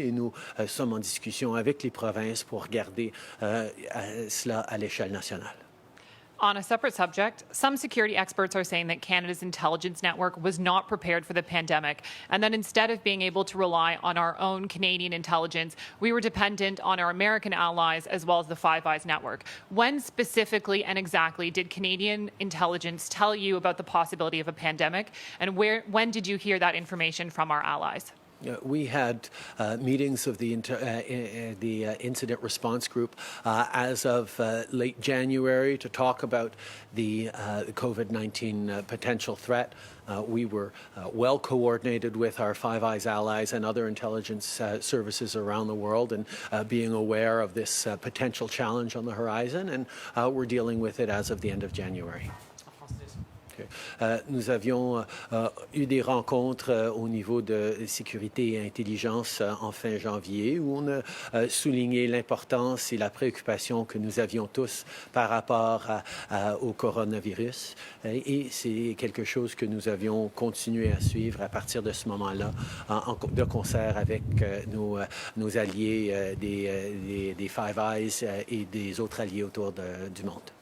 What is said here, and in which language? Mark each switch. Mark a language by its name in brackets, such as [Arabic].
[French] Et nous sommes en discussion avec les provinces pour regarder cela à l'échelle nationale. [English] On a separate subject, some security experts are saying that Canada's intelligence network was not prepared for the pandemic, and that instead of being able to rely on our own Canadian intelligence, we were dependent on our American allies as well as the Five Eyes network. When specifically and exactly did Canadian intelligence tell you about the possibility of a pandemic, and when did you hear that information from our allies? We had meetings of the incident response group as of late January to talk about the COVID-19 potential threat. We were well coordinated with our Five Eyes allies and other intelligence services around the world, and being aware of this potential challenge on the horizon, and we're dealing with it as of the end of January. [French] Nous avions eu des rencontres au niveau de sécurité et intelligence en fin janvier, où on a souligné l'importance et la préoccupation que nous avions tous par rapport au coronavirus. Et c'est quelque chose que nous avions continué à suivre à partir de ce moment-là, de concert avec nos alliés des Five Eyes et des autres alliés autour du monde.